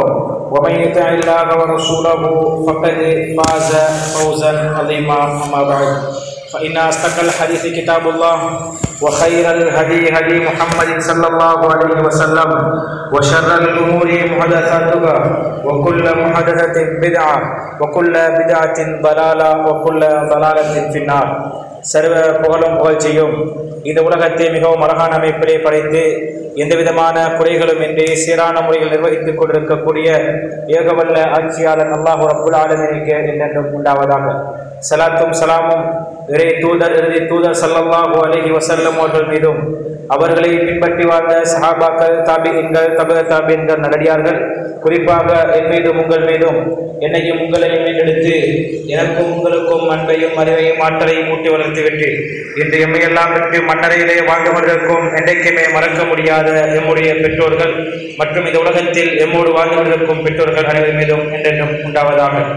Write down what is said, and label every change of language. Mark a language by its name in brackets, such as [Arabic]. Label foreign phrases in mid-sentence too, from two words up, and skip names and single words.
[Arabic] ومن يطع الله ورسوله فقد فاز فوزا عظيما أما بعد فإن أصدق الحديث كتاب الله وخير الهدي هدي محمد صلى الله عليه وسلم وشر الأمور محدثاتها وكل محدثة بدعة وكل بدعة ضلالة وكل ضلالة في النار [Tamil] சர்வ புகழும் புகழ்ச்சியும் இந்த உலகத்தை மிகவும் அழகான அமைப்பிலே படைத்து எந்த விதமான குறைகளும் இன்றி சீரான முறையில் நிர்வகித்துக் கொண்டிருக்கக்கூடிய ஏகவல்ல ஆட்சியாளர் அல்லாஹ் ரப்புல் ஆலமீனுக்கு என்றென்றும் உண்டாவதாக. சலாத்தும் சலாமும் இறை தூதர் இறுதி தூதர் [Arabic] صلى الله عليه وسلم [Tamil] அவர்கள் மீதும் அவர்களை பின்பற்றி வாழ்ந்த சஹாபாக்கள் தாபிஈன்கள் தபஅ நல்லடியார்கள் குறிப்பாக என் மீதும் உங்கள் மீதும் என்னையும் உங்களையும் மீட்டெடுத்து எனக்கும் உங்களுக்கும் அன்பையும் அறிவையும் ஆற்றலையும் ஊட்டி வளர்த்து விட்டு இன்று எம்மையெல்லாம் விட்டு மண்ணறையிலே வாழ்ந்தவர்களுக்கும் என்றைக்குமே மறக்க முடியாத எம்முடைய பெற்றோர்கள் மற்றும் இந்த உலகத்தில் எம்மோடு வாழ்ந்தவர்களுக்கும் பெற்றோர்கள் அனைவர் மீதும் என்றென்றும் உண்டாவதாக.